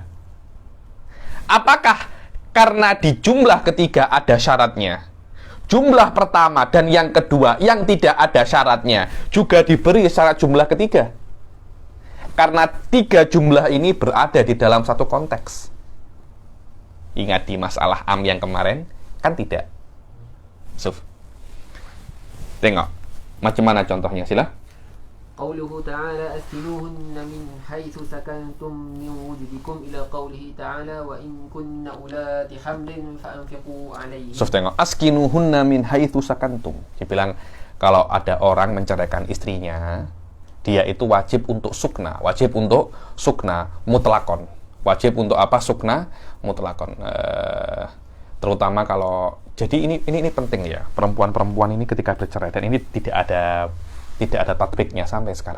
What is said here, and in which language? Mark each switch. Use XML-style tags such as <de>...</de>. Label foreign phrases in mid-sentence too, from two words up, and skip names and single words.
<id>Apakah karena di jumlah ketiga ada syaratnya? Jumlah pertama dan yang kedua yang tidak ada syaratnya juga diberi syarat jumlah ketiga. Karena tiga jumlah ini berada di dalam satu konteks. Ingat di masalah am yang kemarin, kan tidak.</id> <ms>Tengok, macam mana contohnya, sila.</ms> <ar>قوله تعالى أسكنوهن من حيث سكنتم من وجدكم إلى قوله تعالى وإن كن أولات حمل فأنفقوا عليهن.</ar> <ms>Tengok,</ms> <ar>أسكنوهن من حيث سكنتم.</ar> <id>Dia bilang kalau ada orang menceraikan istrinya, dia itu wajib untuk</id> <ar>سكنى مطلقا.</ar> <id>Wajib untuk apa?</id> <ar>سكنى مطلقا.</ar> <id>Terutama kalau jadi ini penting ya. Perempuan-perempuan ini ketika bercerai, dan ini tidak ada tatbiknya sampai sekarang.</id>